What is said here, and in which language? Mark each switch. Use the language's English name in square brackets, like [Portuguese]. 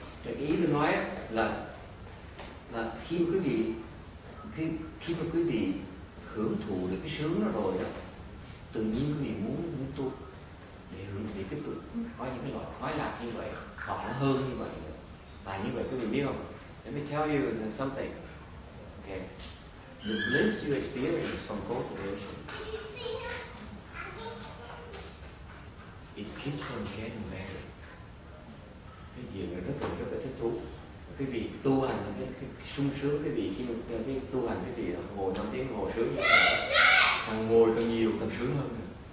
[Vietnamese] Cái ý tôi nói là khi mà quý vị hưởng thụ được cái sướng đó rồi đó, tự nhiên quý vị muốn tu để tiếp tục có những cái loại khoái lạc như vậy hoặc là hơn như vậy nữa. Tại như vậy quý vị biết không? [English] Let me tell you something. Okay. The bliss you experience from cultivation, it keeps on getting better. [Vietnamese] Cái gì mà rất là thích thú. Quý vị tu hành cái sung sướng, quý vị khi cái tu hành quý vị ngồi 5 tiếng ngồi sướng như vậy, càng ngồi càng nhiều càng sướng hơn nữa.